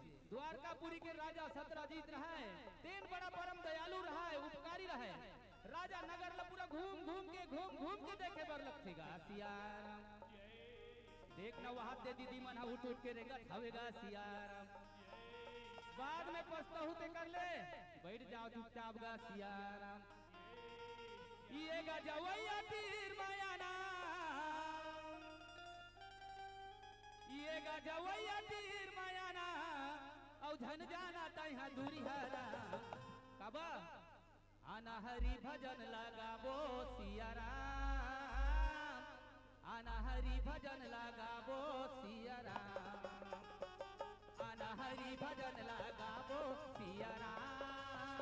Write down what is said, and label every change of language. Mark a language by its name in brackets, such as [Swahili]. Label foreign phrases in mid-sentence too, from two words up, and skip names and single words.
[Chhattisgarhi] द्वारकापुरी के राजा सत्रजीत रहा है तीन बड़ा परम दयालु रहा है उपकारी रहा है राजा नगर ला पूरा घूम घूम के देखे बर लगतेगा सिया राम। देखना वहां दे दीदी मना उठ के रेगा हवेगा सिया राम। बाद में पछताहू ते कर ले बैठ जाओ चुपचाप गा सिया राम। ये गा जवैया तीर मायाना ये गा जवैया तीर मायाना औ झन जाना तैहा दूरी हरा कबा आना हरि भजन लगाबो सिया राम। आना हरि भजन लगाबो सिया राम। आना हरि भजन लगाबो सिया राम।